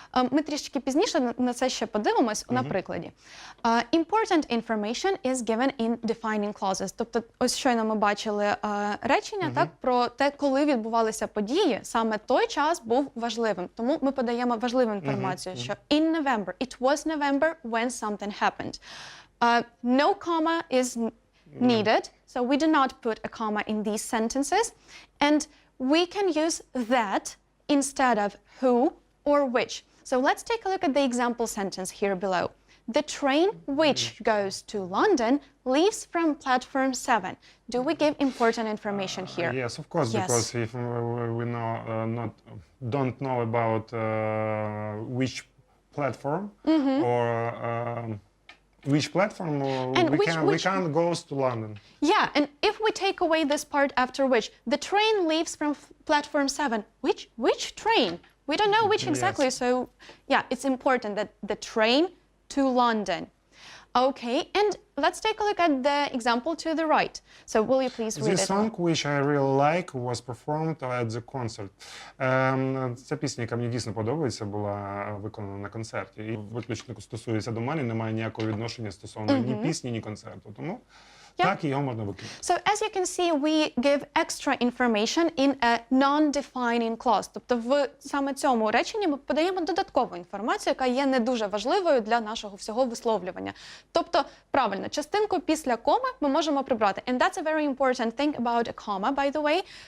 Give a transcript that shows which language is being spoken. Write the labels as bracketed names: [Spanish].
[Ukrainian] Ми трішки пізніше на це ще подивимось на прикладі. [English] Important information is given in defining clauses. [Ukrainian] Тобто, ось щойно ми бачили речення так, про те, коли відбувалися події, саме той час був важливим. Тому ми подаємо важливу інформацію, що [English] in November, it was November when something happened. No comma is needed, so we do not put a comma in these sentences. And we can use that instead of who or which. So let's take a look at the example sentence here below. The train which goes to London leaves from platform 7. Do we give important information here? Yes, of course, Yes. because if we don't know about which platform or which platform we can't go to London. Yeah, and if we take away this part after which, the train leaves from platform 7. Which train? We don't know which exactly, Yes. so yeah, it's important that the train to London. Okay, and let's take a look at the example to the right. So will you please read This it? song, which I really like, was performed at the concert. [Ukrainian] Ця пісня, яка мені дійсно подобається, була виконана на концерті. І виключно стосується до мене, немає ніякого відношення стосовно ні пісні, ні концерту. Тому так, його можна викинути. [English] So as you can see, we give extra information in a non-defining clause. [Ukrainian] Тобто в саме цьому реченні ми подаємо додаткову інформацію, яка є не дуже важливою для нашого всього висловлювання. Тобто, правильно, частинку після коми ми можемо прибрати. [English] And that's a very important thing about a comma, by the way.